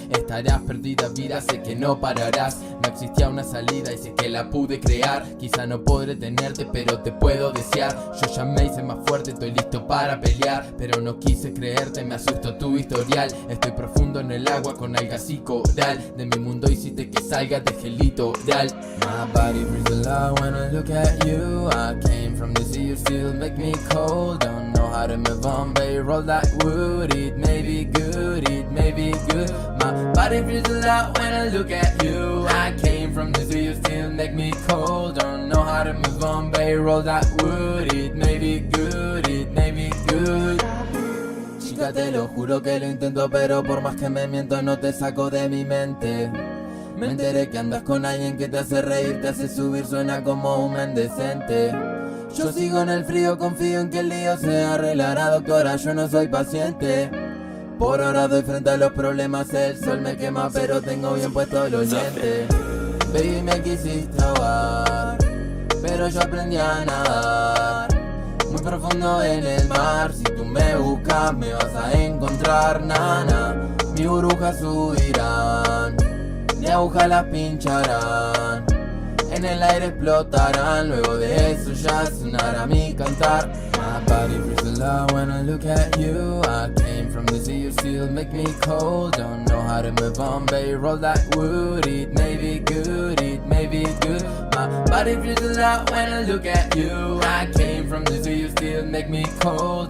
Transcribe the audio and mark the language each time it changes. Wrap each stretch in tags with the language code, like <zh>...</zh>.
<es>Estarás perdida, vida, sé que no pararás. No existía una salida y sé que la pude crear. Quizá no podré tenerte, pero te puedo desear. Yo ya me hice más fuerte, estoy listo para pelear, pero no quise creerte, me asustó tu historial. Estoy profundo en el agua con algas y coral. De mi mundo hiciste que salga de litoral.</es> <en>My body feels alive when I look at you. I came from the sea, you still make me cold. Don't know how to move on, baby, roll like wood. It may be good, it may be good. My body feels alive when I look at you. I came from the sea, you still make me cold. Don't know how to move on, baby, roll like wood. It may be good, it may be good.</en> <es>Chica, te lo juro que lo intento, pero por más que me miento no te saco de mi mente. Me enteré que andas con alguien que te hace reír, te hace subir, suena como un mendecente. Yo sigo en el frío, confío en que el lío se arreglará, doctora, yo no soy paciente. Por ahora doy frente a los problemas, el sol me quema pero tengo bien puestos los lentes. Baby, me quisiste ahogar, pero yo aprendí a nadar muy profundo en el mar. Si tú me buscas me vas a encontrar, nana. Mis burbujas subirán, mi aguja las pincharán, en el aire explotarán. Luego de eso ya sonará mi cantar.</es> <en>My body feels alive when I look at you. I came from the sea, you still make me cold. Don't know how to move on, baby, roll like wood. It may be good, it may be good. My body feels alive when I look at you. I came from the sea, you still make me cold.</en>